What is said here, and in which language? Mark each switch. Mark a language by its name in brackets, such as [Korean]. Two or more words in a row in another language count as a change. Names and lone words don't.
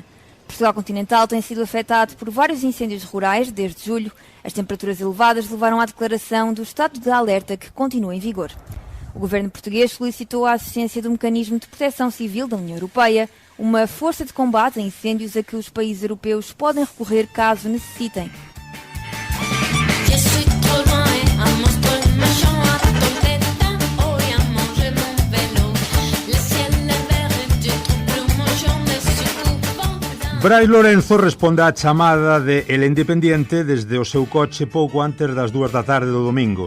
[Portuguese] Portugal continental tem sido afetado por vários incêndios rurais desde julho. As temperaturas elevadas levaram à declaração do estado de alerta que continua em vigor. O governo português solicitou a assistência do Mecanismo de Proteção Civil da União Europeia, uma força de combate a incêndios a que os países europeus podem recorrer caso necessitem. [Galician] Brais Lorenzo responde á chamada de El Independiente desde o seu coche pouco antes das 2 da tarde do domingo.